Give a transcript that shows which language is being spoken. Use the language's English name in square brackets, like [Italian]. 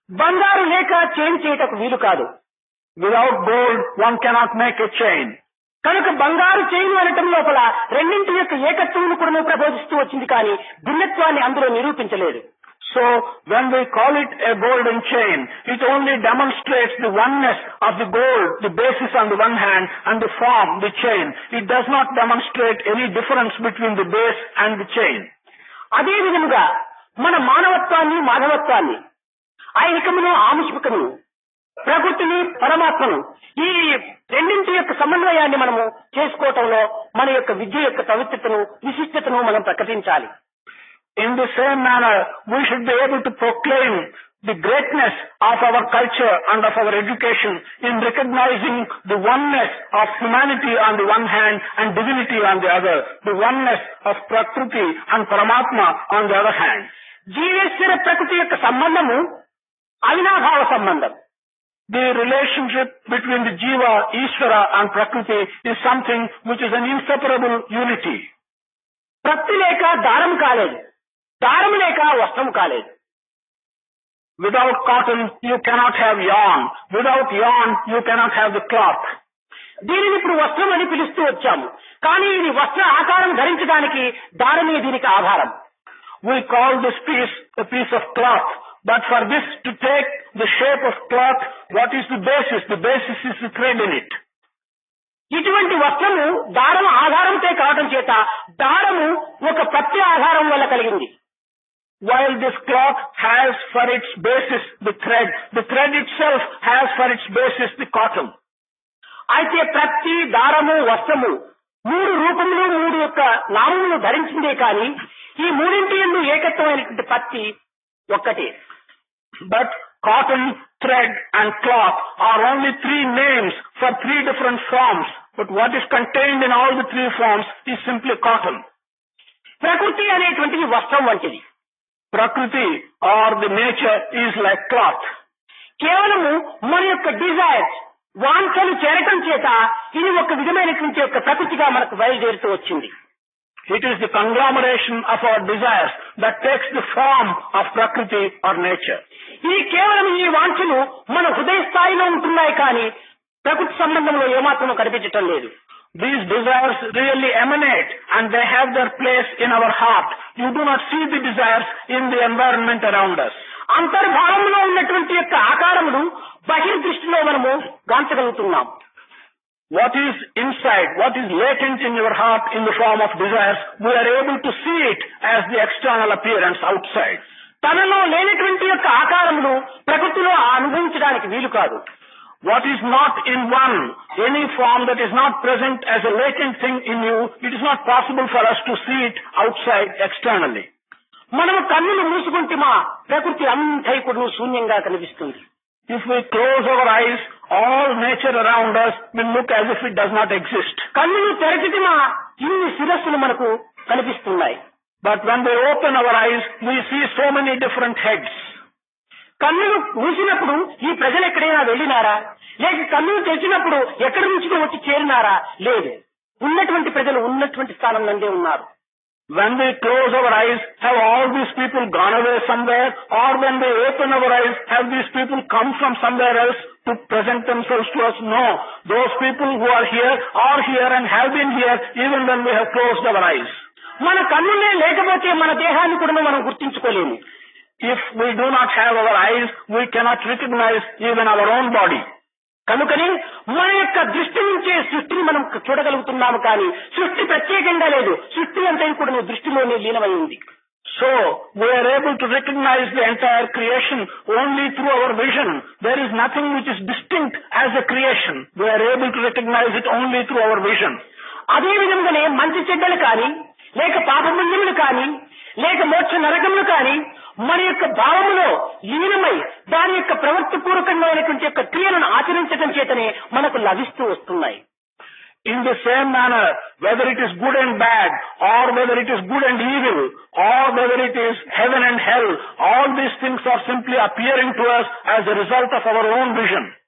[Telugu] బంగారు లేక చైన్ చేయటకు వీలు కాదు. [English] Without gold, one cannot make a chain. [Telugu] కనుక బంగారు చైన్ అనటం లోపల రెండింటి యొక్క ఏకత్వం కూడా ప్రబోధిస్తూ వచ్చింది, కానీ భిన్నత్వాన్ని అందులో నిరూపించలేదు. [English] So when we call it a golden chain, it only demonstrates the oneness of the gold, the basis on the one hand, and the form, the chain. It does not demonstrate any difference between the base and the chain. [Telugu] అదే విధముగా మన మానవత్వాన్ని, మానవత్వాన్ని, ఐహికమును, ఆముష్మికమును, ప్రకృతిని, పరమాత్మను, ఈ రెండింటి యొక్క సమన్వయాన్ని మనము చేసుకోవటంలో మన యొక్క విద్య యొక్క పవిత్రతను, విశిష్టతను మనం ప్రకటించాలి. [English] In the same manner, we should be able to proclaim the greatness of our culture and of our education in recognizing the oneness of humanity on the one hand and divinity on the other, the oneness of Prakriti and Paramatma on the other hand. [Telugu] జీవేశ్వర ప్రకృతి యొక్క సంబంధము అవినాభావ సంబంధం. [English] The relationship between the Jiva, Ishvara and Prakriti is something which is an inseparable unity. [Telugu] ప్రకృతి లేక దారం కాలేదు, దారం లేక వస్త్రం కాలేదు. [English] Without cotton, you cannot have yarn. Without yarn, you cannot have the cloth. [Telugu] దీనిని ఇప్పుడు వస్త్రం అని పిలుస్తూ వచ్చాము, కానీ ఇది వస్త్ర ఆకారం ధరించడానికి దారమే దీనికి ఆధారం. [English] We call this piece a piece of cloth, but for this to take the shape of cloth, what is the basis? The basis is the thread in it. [Telugu] ఇటువంటి వస్త్రము దారం ఆధారంతో కావడం చేత దారము ఒక ప్రత్యయ ఆధారం వల్ల కలిగింది. [English] While this cloth has for its basis the thread itself has for its basis the cotton. [Telugu] అయితే ప్రతి దారము, వస్త్రము మూడు రూపములు, మూడు యొక్క నామములు ధరించిందే కానీ ఈ మూడింటి యందు ఏకత్వమైనటువంటి పత్తి ఒక్కటే. [English] But cotton thread and cloth are only three names for three different forms, but what is contained in all the three forms is simply cotton. [Telugu] ప్రకృతి అనేటువంటిది వస్త్రం వంటిది. [English] Prakriti or the nature is like cloth. [Telugu] కేవలము మన యొక్క desires వాంఛలు చేరటం చేత ఇది ఒక విధమైనటువంటి యొక్క ప్రకృతిగా మనకు బయలుదేరుతూ వచ్చింది. [English] It is the conglomeration of our desires that takes the form of Prakriti or nature. [Telugu] ఇది కేవలం ఈ వాంఛలు మన హృదయ స్థాయిలో ఉంటున్నాయి కానీ ప్రకృతి సంబంధంలో ఏమాత్రం కనిపించటం లేదు. [English] These desires really emanate and they have their place in our heart. You do not see the desires in the environment around us. [Telugu] అంతర్భావంలో ఉన్నటువంటి యొక్క ఆకారములు బహిర్దృష్టిలో మనము గాంచగలుగుతున్నాం. [English] What is inside, what is latent in your heart in the form of desires, we are able to see it as the external appearance outside. [Telugu] తనలో లేనటువంటి యొక్క ఆకారములు ప్రకృతిలో అనుభవించడానికి వీలు కాదు. [English] What is not in one, any form that is not present as a latent thing in you, it is not possible for us to see it outside externally. [Telugu] మనము కన్నులు మూసుకుంటేమా ప్రకృతి అంతా కూడా శూన్యంగా కనిపిస్తుంది. [English] If we close our eyes, all nature around us will look as if it does not exist. [Telugu] కన్నులు తెరచితిమా ఇన్ని శిరస్సులు మనకు కనిపిస్తున్నాయి. [English] But when we open our eyes, we see so many different heads. [Telugu] కన్నులు మూసినప్పుడు ఈ ప్రజలు ఎక్కడైనా వెళ్ళినారా, లేక కన్నులు తెరిచినప్పుడు ఎక్కడి నుంచి వచ్చి చేరినారా? లేదు, ఉన్నటువంటి ప్రజలు ఉన్నటువంటి స్థానం నందే ఉన్నారు. [English] When we close our eyes, have all these people gone away somewhere? Or when we open our eyes, have these people come from somewhere else to present themselves to us? No. Those people who are here and have been here even when we have closed our eyes. [Telugu] మన కన్నులే లేకపోతే మన దేహాన్ని కూడా మనం గుర్తించుకోలేము. [English] If we do not have our eyes, we cannot recognize even our own body. [Telugu] కనుకనే మన యొక్క దృష్టి నుంచే సృష్టిని మనం చూడగలుగుతున్నాము కానీ సృష్టి ప్రత్యేకంగా లేదు. సృష్టి అంతా కూడా దృష్టిలోనే లీనమై ఉంది. [English] So, we are able to recognize the entire creation only through our vision. There is nothing which is distinct as a creation. We are able to recognize it only through our vision. [Telugu] అదే విధంగానే మంచి చెడ్డలు కానీ, లేక పాపపుణ్యములు కానీ, లేక మోక్ష నరకములు కానీ మన యొక్క భావములో లీనమై దాని యొక్క ప్రవృత్తిపూర్వకమైనటువంటి యొక్క క్రియలను ఆచరించడం చేతనే మనకు లభిస్తూ వస్తున్నాయి. [English] In the same manner, whether it is good and bad, or whether it is good and evil, or whether it is heaven and hell, all these things are simply appearing to us as a result of our own vision.